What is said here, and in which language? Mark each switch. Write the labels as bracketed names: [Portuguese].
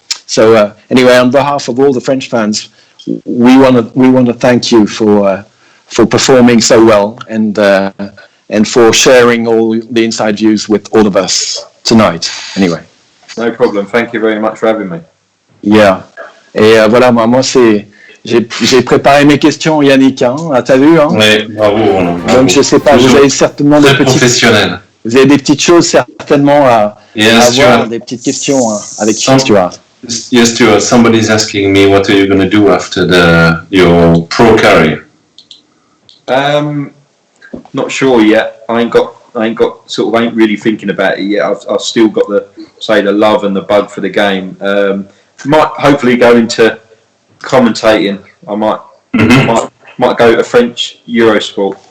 [English] So anyway, on behalf of all the French fans, we want to thank you for performing so well and for sharing all the inside views with all of us tonight. Anyway, no problem. Thank you very much for having me. Yeah. [French] Et voilà, moi c'est j'ai préparé mes questions, Yannick. Hein, t'as vu hein? Oui, bravo. Donc je sais pas, vous avez certainement des professionnels. Vous avez des petites choses certainement à avoir, des petites questions avec Stuart. [English] Yes, Stuart. Somebody's asking me what are you going to do after your pro career. Not sure yet. I ain't really thinking about it yet. I've still got the love and the bug for the game. Might hopefully go into commentating. I might go to French Eurosport.